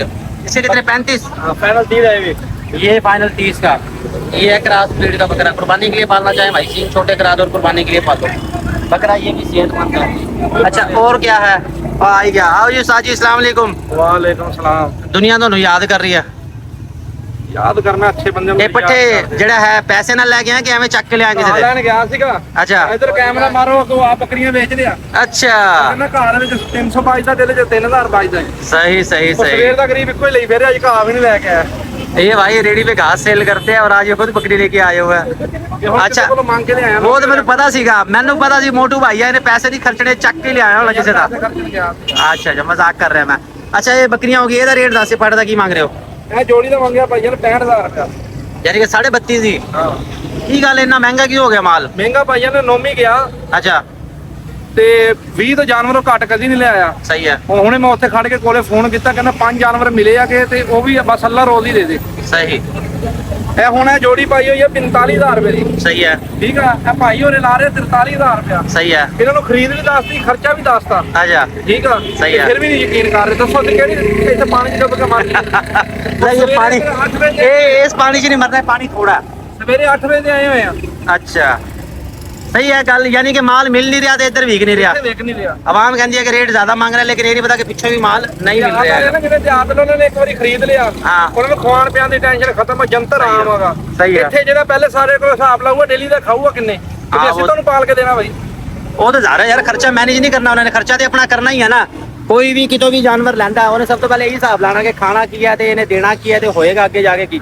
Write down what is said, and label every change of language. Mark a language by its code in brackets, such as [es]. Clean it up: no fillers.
[hi] इससे कितने? 35। फाइनल 30 है ये फाइनल 30 का। ये है क्रॉस ब्रीड का बकरा। कुर्बानी के लिए पालना चाहें भाई, सींग छोटे करा दो और कुर्बानी के लिए पालो बकरा। ये भी सेहतमंद है। अच्छा और क्या है? आई गया। आओ जी साजी, अस्सलाम वालेकुम। वालेकुम सलाम। दुनिया तो याद कर रही है। [pa] ਯਾਦ ਕਰਨਾ ਅੱਛੇ ਬੰਦੇ ਨੂੰ ਇਹ ਪੱਠੇ ਜਿਹੜਾ ਹੈ ਪੈਸੇ ਨਾਲ ਲੈ ਕੇ ਆਏ ਕਿ ਐਵੇਂ ਚੱਕ ਕੇ ਲਿਆਏ ਕਿਸੇ ਦੇ? ਲੈਣ ਗਿਆ ਸੀਗਾ। ਅੱਛਾ ਇਧਰ ਕੈਮਰਾ ਮਾਰੋ ਤੂੰ ਆ ਬੱਕਰੀਆਂ ਵੇਚਦੇ ਆ। ਅੱਛਾ ਕਹਿੰਦਾ ਘਰ ਵਿੱਚ 300 ਬਚਦਾ ਤੇ ਇਹਦੇ ਚ 3000 ਬਚਦਾ। [hi] सही सही [pa] ਉਹ [hi] सही। [pa] ਸਵੇਰ ਦਾ ਗਰੀਬ ਇੱਕੋ ਹੀ ਲਈ ਫਿਰ ਅੱਜ ਘਾਹ ਵੀ ਨਹੀਂ ਲੈ ਕੇ ਆਇਆ। [hi] ये भाई रेडी पे घास सेल करते हैं और आज ये खुद बकरी लेके आए हुए हैं। [pa] ਕਿ ਹੁਣ ਅੱਛਾ। ਕਿਸੇ ਕੋਲੋਂ ਮੰਗ ਕੇ ਲਿਆਇਆ [hi] वो तो मेरे पता सीगा, मैंने पता सी मोटू भाई है, इन्हें पैसे नहीं खर्चने चक के ले आया होना किसी का। [pa] ਖਰਚਣ ਗਿਆ। [hi] अच्छा अच्छा मजाक कर रहे हैं मैं। अच्छा ये बकरियां होगी, [pa] ਇਹਦਾ ਰੇਟ ਦੱਸ ਪੜਦਾ ਕੀ ਮੰਗ ਰਹੇ ਹੋ? ਇਹ ਜੋੜੀ ਦਾ ਮੰਗਿਆ ਭਾਈਆਂ ਨੇ 65000 ਰੁਪਇਆ। ਯਾਨੀ ਕਿ 32.5 ਦੀ। ਹਾਂ ਕੀ ਗੱਲ ਇੰਨਾ ਮਹਿੰਗਾ ਕਿਉਂ ਹੋ ਗਿਆ ਮਾਲ? ਮਹਿੰਗਾ ਭਾਈਆਂ ਨੇ ਨੋਮੀ ਗਿਆ ਅੱਛਾ ਤੇ 20 ਤੋਂ ਜਾਨਵਰੋਂ ਘੱਟ ਕਦੀ ਨਹੀਂ ਲਿਆਇਆ। ਸਹੀ ਹੈ ਹੁਣੇ ਮੈਂ ਉੱਥੇ ਖੜ ਕੇ ਕੋਲੇ ਫੋਨ ਕੀਤਾ ਕਹਿੰਦਾ 5 ਜਾਨਵਰ ਮਿਲੇ ਆ ਕਿ ਤੇ ਉਹ ਵੀ ਬਸ ਅੱਲਾ ਰੋਜ਼ ਹੀ ਦੇ ਦੇ। ਸਹੀ ਇਹ ਹੁਣ ਇਹ ਜੋੜੀ ਪਾਈ ਹੋਈ ਹੈ 45000 ਰੁਪਏ ਦੀ। ਸਹੀ ਹੈ ਠੀਕ ਆ ਇਹ ਭਾਈ ਹੋਰੇ ਲਾ ਰਹੇ 43000 ਰੁਪਇਆ। ਸਹੀ ਹੈ। ਇਹਨਾਂ ਨੂੰ ਖਰੀਦ ਵੀ ਦੱਸਦੀ ਖਰਚਾ ਵੀ ਦੱਸਤਾ। ਅੱਛਾ ਠੀਕ ਆ ਸਹੀ ਹੈ। ਫਿਰ ਵੀ ਨਹੀਂ ਯਕੀਨ ਕਰ ਰਹੇ। ਦੱਸੋ ਤੇ ਕਿਹੜੀ ਇੱਥੇ ਪਾਣੀ ਚ ਡੁੱਬ ਕੇ ਮਰ [hi] नहीं ये पानी ये इस पानी से नहीं मरना है, पानी थोड़ा। [pa] ਸਵੇਰੇ 8 ਵਜੇ ਦੇ ਆਏ ਹੋਏ ਆ। [hi] अच्छा सही है गल, यानी कि माल मिल नहीं रहा तो इधर विक नहीं रहा। [pa] ਇੱਥੇ ਵੇਖ ਨਹੀਂ ਰਿਹਾ। [hi] आवाम कहती है कि रेट ज्यादा मांग रहा है, लेकिन ये नहीं पता कि पीछे भी माल नहीं मिल रहा है। [pa] ਜਿਹੜੇ ਜਾਤ ਨੇ ਉਹਨਾਂ ਨੇ ਇੱਕ ਵਾਰੀ ਖਰੀਦ ਲਿਆ ਹਾਂ। ਉਹਨਾਂ ਨੂੰ ਖਵਾਣ ਪਿਆਣ ਦੀ ਟੈਨਸ਼ਨ ਖਤਮ ਹੈ। ਜੰਤਰ ਆਮ ਹੈਗਾ। ਸਹੀ ਹੈ। ਇੱਥੇ ਜਿਹੜਾ ਪਹਿਲੇ ਸਾਰੇ ਕੋਲ ਹਿਸਾਬ ਲਾਊਗਾ ਡੇਲੀ ਦਾ ਖਾਊਗਾ ਕਿੰਨੇ ਤੇ ਹਾਂ, ਅਸੀਂ ਉਹ- ਤੁਹਾਨੂੰ ਪਾਲ ਕੇ ਦੇਣਾ ਬਾਈ। ਉਹ ਤਾਂ ਜ਼ਾਰਾ ਯਾਰ ਖਰਚਾ ਮੈਨੇਜ ਨਹੀਂ ਕਰਨਾ, ਉਹਨਾਂ ਨੇ ਖਰਚਾ ਤੇ ਆਪਣਾ ਕਰਨਾ ਹੀ ਹੈ ਨਾ। ਕੋਈ ਵੀ ਕਿਤੋਂ ਵੀ ਜਾਨਵਰ ਲੈਂਦਾ ਉਹਨੇ ਸਭ ਤੋਂ ਪਹਿਲੇ ਇਹ ਹਿਸਾਬ ਲਾਣਾ ਕਿ ਖਾਣਾ ਕੀ ਹੈ ਤੇ ਇਹਨੇ ਦੇਣਾ ਕੀ ਹੈ ਤੇ ਹੋਏਗਾ ਅੱਗੇ ਜਾ ਕੇ ਕੀ।